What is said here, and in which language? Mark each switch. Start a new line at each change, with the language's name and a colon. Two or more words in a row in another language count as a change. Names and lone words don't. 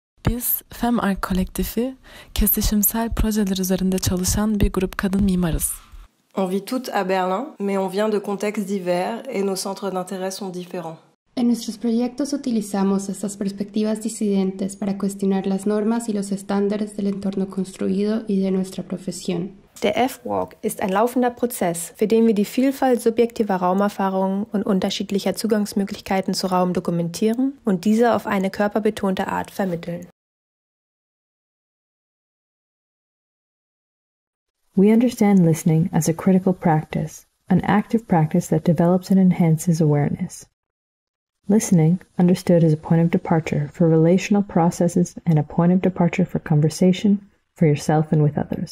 Turkish: Biz FemArk kolektifi, kesişimsel projeler üzerinde çalışan bir grup kadın mimarız.
French: On vit toutes à Berlin, mais on vient de contextes divers et nos centres d'intérêt sont différents.
Spanish: En nuestros proyectos utilizamos estas perspectivas disidentes para cuestionar las normas y los estándares del entorno construido y de nuestra profesión.
German: Der F-Walk ist ein laufender Prozess, für den wir die Vielfalt subjektiver Raumerfahrungen und unterschiedlicher Zugangsmöglichkeiten zu Raum dokumentieren und diese auf eine körperbetonte Art vermitteln.
English: We understand listening as a critical practice, an active practice that develops and enhances awareness. Listening, understood as a point of departure for relational processes and a point of departure for conversation, for yourself and with others.